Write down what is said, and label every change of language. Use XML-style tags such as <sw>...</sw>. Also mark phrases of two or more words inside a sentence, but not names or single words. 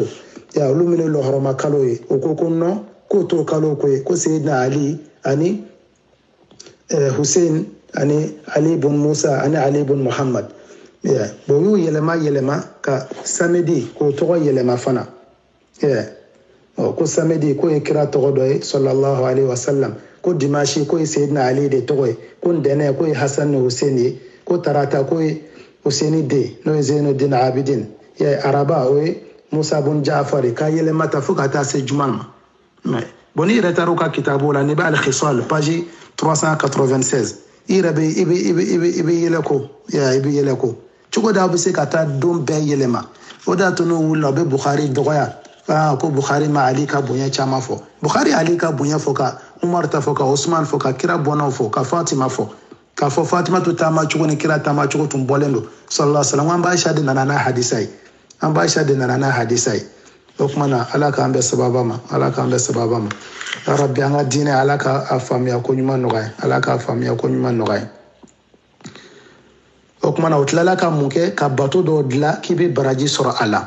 <bm>Olu minnu ye lɔhɔrɔma kalo ye o ko non k'o t'o kalo ko ye ko Seydina Ali ani Hussein ani Ali ibn Musa ani Ali ibn Muhammad. Bon u y'o yɛlɛma ka samedi k'o tɔgɔ yɛlɛma fana. Ko samedi ko ye kira tɔgɔ dɔ ye</bm> <ar>صلى الله عليه وسلم,</ar> <bm>ko dimanche ko ye Seydina Ali de tɔgɔ ye, ko ntɛnɛn ko ye Hasan ni Hussein ye, ko tarata ko ye Husaini de n'o ye Zainuddin Abidin, araba o ye Musa bun Jafari, k'a yɛlɛma ta fo ka taa se juma ma. Bon ni yɛrɛ taara u ka kitabu la n'i bɛ al-Khisal page 396 i yɛrɛ i bɛ yɛlɛ ko i bɛ yɛlɛ ko cogo di aw bɛ se ka taa don bɛɛ yɛlɛma. O de y'a to n'u wulila u bɛ Bukhari dɔgɔya ko Bukhari ma Ali ka bonya caman fɔ. Bukhari Ali ka bonya fɔ, ka Umar ta fɔ, ka Osman fɔ, ka kira bɔnnaw fɔ, ka Fatima fɔ, k'a fɔ Fatima to taama cogo ni kira taama cogo tun bɔlen don</bm> <ar>صلى الله عليه وسلم.</ar> <bm>An b'a Aisha de nana n'a hadisa ye, an b'a Aisha de nana n'a hadisa ye. O kumana Ala k'an bɛ sababa ma, Ala k'an bɛ sababa ma. Ya Rabbi an ka diinɛ Ala ka a faamuya ko ɲuman nɔgɔya, Ala k'a faamuya ko ɲuman nɔgɔya. O kumana o tilala ka mun kɛ ka bato dɔw dilan k'i bɛ baraji sɔrɔ a la.</bm>